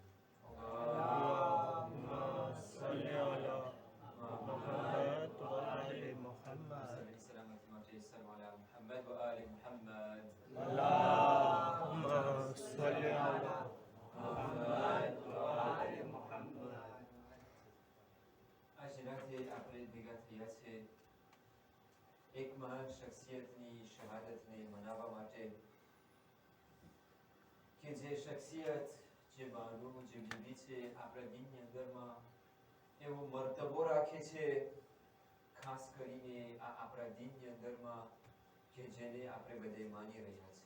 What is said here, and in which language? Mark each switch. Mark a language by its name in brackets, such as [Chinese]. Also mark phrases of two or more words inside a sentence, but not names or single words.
[Arabic] اللهم صل على محمد وآل محمد صل سلامة ما تيسر على محمد وآل محمد. اللهم صل على محمد وآل محمد. [Gujarati] આ જેનાથી આપણે ભેગા થયા છે એક મહાન શખ્સિયતની શહાદતને મનાવવા માટે કે જે શખ્સિયત જે બાનુ જે બીબી છે આપણા દીનની અંદરમાં એવો મર્તબો રાખે છે ખાસ કરીને આ આપણા દીનની અંદરમાં કે જેને આપણે બધે માની રહ્યા છે.